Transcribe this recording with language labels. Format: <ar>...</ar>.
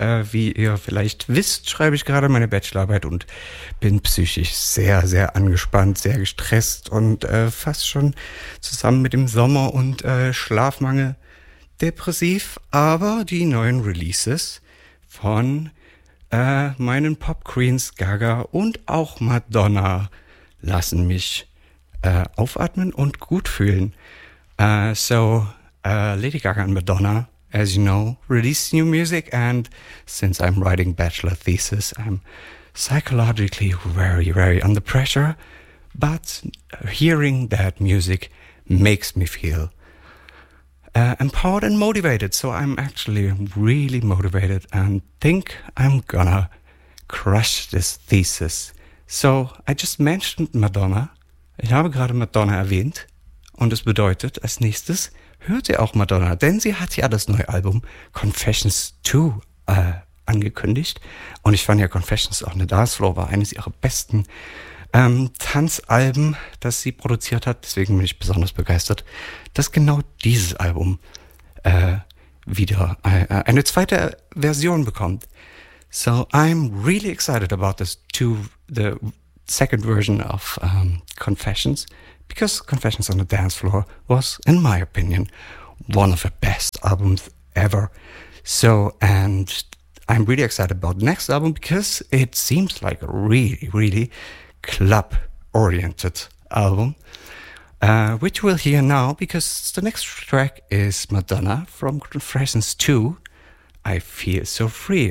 <de>Wie ihr vielleicht wisst, schreibe ich gerade meine Bachelorarbeit und bin psychisch sehr, sehr angespannt, sehr gestresst und fast schon zusammen mit dem Sommer und Schlafmangel depressiv. Aber die neuen Releases von meinen Pop-Queens Gaga und auch Madonna lassen mich aufatmen und gut fühlen.</de> <en>Lady Gaga and Madonna, as you know, released new music, and since I'm writing bachelor thesis, I'm psychologically very, very under pressure, but hearing that music makes me feel empowered and motivated. So I'm actually really motivated and think I'm gonna crush this thesis. So, I just mentioned Madonna.</en> <de>Ich habe gerade Madonna erwähnt. Und das bedeutet, als nächstes hört ihr auch Madonna. Denn sie hat ja das neue Album Confessions 2 angekündigt. Und ich fand ja Confessions auf der Dancefloor war eines ihrer besten Tanzalben, das sie produziert hat. Deswegen bin ich besonders begeistert, dass genau dieses Album wieder eine zweite Version bekommt.</de> <en>So, I'm really excited about this the second version of Confessions, because Confessions on the Dance Floor was, in my opinion, one of the best albums ever. So, and I'm really excited about the next album, because it seems like a really, really club-oriented album, which we'll hear now, because the next track is Madonna from Confessions 2, I Feel So Free.</en>